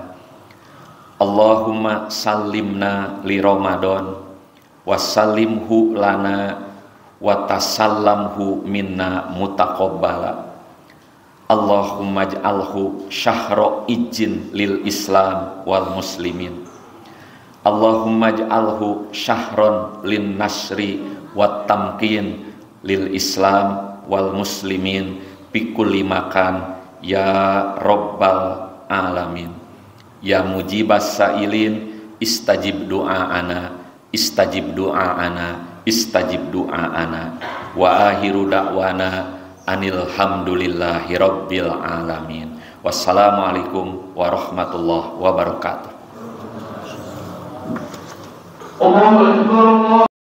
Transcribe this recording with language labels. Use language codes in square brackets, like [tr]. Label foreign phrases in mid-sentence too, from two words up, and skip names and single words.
[ar] اللهم سلمنا لرمضان وسلمه لنا وتسلمه منا متقبلا. اللهم اجعله شهر عز للإسلام والمسلمين. اللهم اجعله شهرا للنصر والتمكين للإسلام والمسلمين بكل مكان يا رب العالمين. يا مجيب السائلين استجب دعاءنا استجب دعاءنا استجب دعاءنا وآخر دعوانا أن الحمد لله رب العالمين. والسلام عليكم ورحمة الله وبركاته.